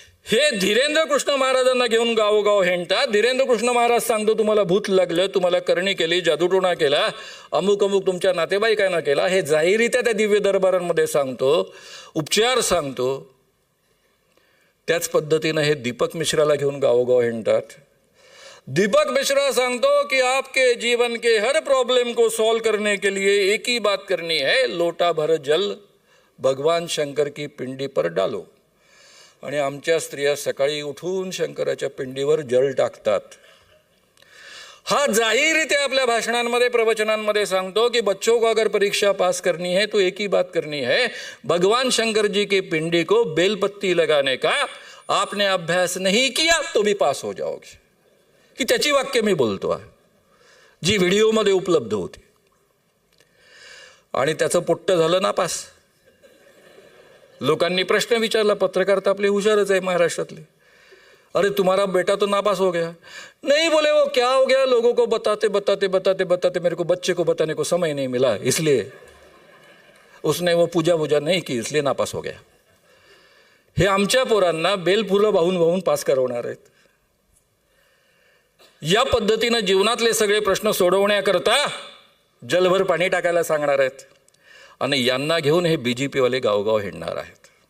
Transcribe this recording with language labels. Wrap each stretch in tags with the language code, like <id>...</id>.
<mr>हे धीरेंद्र कृष्ण महाराजांना घेऊन गावोगाव हिंडतात. धीरेंद्र कृष्ण महाराज सांगतो तुम्हाला भूत लागलं, तुम्हाला करणी केली, जादूटोणा केला, अमुक अमुक तुमच्या नातेवाईकांना केला. हे जाहीररित्या त्या दिव्य दरबारांमध्ये सांगतो, उपचार सांगतो. त्याच पद्धतीनं हे दीपक मिश्राला घेऊन गावोगाव हिंडतात.</mr> <hi>दीपक मिश्रा</hi> <mr>सांगतो</mr> <hi>कि आपके जीवन के हर प्रॉब्लम को सॉल्व करने के लिए एक ही बात करनी है, लोटा भर जल भगवान शंकर की पिंडी पर डालो.</hi> <mr>आणि आमच्या स्त्रिया सकाळी उठून शंकराच्या पिंडीवर जल टाकतात. हा जाहीररित्या आपल्या भाषणांमध्ये, प्रवचनांमध्ये सांगतो कि</mr> <hi>बच्चों को अगर परीक्षा पास करनी है तो एक ही बात करनी है, भगवान शंकर जी की पिंडी को बेलपत्ती लगाने का. आपने अभ्यास नहीं किया तो भी पास हो जाओगे.</hi> <mr>की त्याची वाक्य मी बोलतो आहे, जी व्हिडिओमध्ये उपलब्ध होती. आणि त्याचं पोट्ट झालं नापास. लोकांनी प्रश्न विचारला, पत्रकार तर आपले हुशारच आहे महाराष्ट्रातले.</mr> <hi>अरे तुम्हारा बेटा तो नापास हो गया. नहीं बोले वो क्या हो गया, लोगों को बताते बताते बताते बताते मेरे को बच्चे को बताने को समय नहीं मिला, इसलिए उसने वो पूजा वूजा नहीं की, इसलिए नापास हो गया.</hi> <mr>हे आमच्या पोरांना बेलफुलं वाहून वाहून पास करवणार आहेत. या पद्धतीनं जीवनातले सगळे प्रश्न सोडवण्याकरता जलभर पाणी टाकायला सांगणार आहेत आणि यांना घेऊन हे BJP वाले गावगाव हिंडणार आहेत.</mr>